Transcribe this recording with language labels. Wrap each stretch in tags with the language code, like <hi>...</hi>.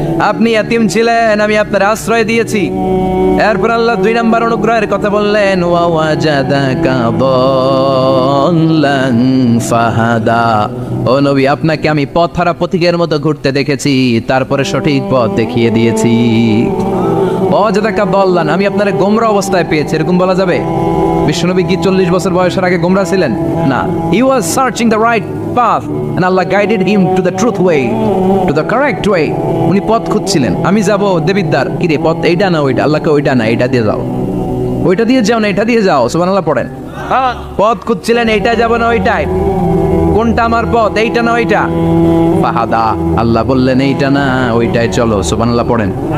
<bn>আপনি ইয়াতীম ছিলেন, আমি আপনার আশ্রয় দিয়েছি। এরপর আল্লাহ 2 নম্বর অনুগ্রহের কথা বললেন,</bn> <ar>ওয়া ওয়াজাদাকা দাল্লান ফাহাদা,</ar> <bn>ও নবী আপনাকে আমি পথহারা পথিকের মতো ঘুরতে দেখেছি, তারপরে সঠিক পথ দেখিয়ে দিয়েছি।</bn> <ar>ওয়াজাদাকা দাল্লান,</ar> <bn>আমি আপনারে গোমরা অবস্থায় পেয়েছি, এরকম বলা যাবে? বিশ্বনবী কি 40 বছর বয়সের আগে গোমরা ছিলেন?</bn> <en>না, he was searching the right path and Allah guided him to the truth way, to the correct way.</en> <bn>উনি পথ খুঁজছিলেন। আমি যাব দেবিদ্দার, কি রে পথ এইটা না ওইটা? আল্লাহকে ওইটা না এইটা দিয়ে যাও, ওইটা দিয়ে যাও না এটা দিয়ে যাও, সুবহানাল্লাহ পড়েন। পথ খুঁজছিলেন, এইটা যাব না ওইটাই, কোনটা আমার পথ, এইটা না ওইটা? ফাহাদা, আল্লাহ বললেন এইটা না ওইটাই চলো, সুবহানাল্লাহ পড়েন।</bn>